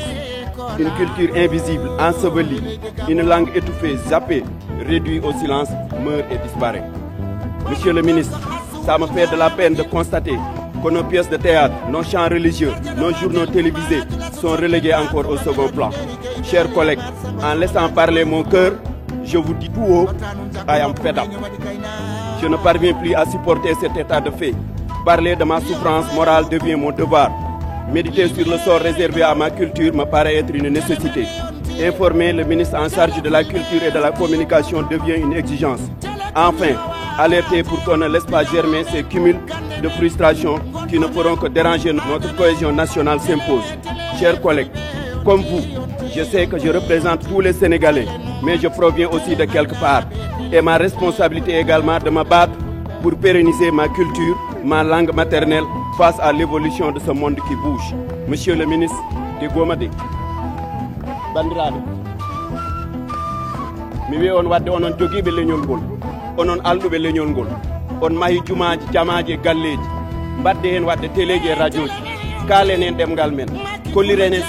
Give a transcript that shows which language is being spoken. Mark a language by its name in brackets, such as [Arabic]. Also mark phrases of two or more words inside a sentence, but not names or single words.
[French] Une culture invisible, ensevelie, une langue étouffée, zappée, réduite au silence, meurt et disparaît. Monsieur le ministre, ça me fait de la peine de constater que nos pièces de théâtre, nos chants religieux, nos journaux télévisés sont relégués encore au second plan. Chers collègues, en laissant parler mon cœur, je vous dis tout haut, [English] I am fed up. [French] Je ne parviens plus à supporter cet état de fait. Parler de ma souffrance morale devient mon devoir. Méditer sur le sort réservé à ma culture me paraît être une nécessité. Informer le ministre en charge de la culture et de la communication devient une exigence. Enfin, alerter pour qu'on ne laisse pas germer ces cumuls de frustration qui ne feront que déranger notre cohésion nationale s'impose. Chers collègues, comme vous, je sais que je représente tous les Sénégalais, mais je proviens aussi de quelque part. Et ma responsabilité également de me battre pour pérenniser ma culture, ma langue maternelle face à l'évolution de ce monde qui bouge. Monsieur le ministre [Fula] de Gomade, bandiraɓe, mi wi on wadde onon jogiiɓe leñol ngol, onon alɗuɓe leñol ngol, on mahi jumaji, jamaji e galleji, mbadde hen wadde téléji e radio ji, kaalen hen ɗemgal men, kolliren hen